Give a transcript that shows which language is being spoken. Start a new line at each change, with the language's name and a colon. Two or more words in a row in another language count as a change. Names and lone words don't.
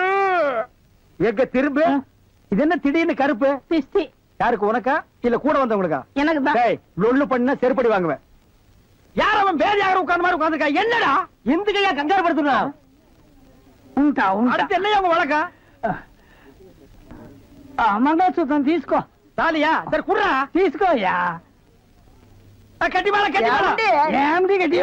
Tamil: எங்க திரும்ப இது என்ன திடீர்னு கருப்பு? பிஸ்தி. யாருக்கு, உனக்கா இல்ல கூட வந்தவங்களுக்கா? எனக்கு தான். டேய் லொள்ளு பண்ணா செருப்படி வாங்குவேன். யார் அவன் பேர் யாரும் உட்கார்ந்த மாதிரி உட்கார்ந்துருக்கா? என்னடா இந்த கையா கங்காரு படுத்துறா? அடுத்து என்ன அவங்க வழக்கா?
Telugu: మంగళసూత్రం తీసుకో.
Tamil: தாலியா? சரி குடுறா.
Telugu: తీసుకోయా.
Tamil: கட்டி மேல கட்டி மேல.
Telugu: ఏమిటి గట్టి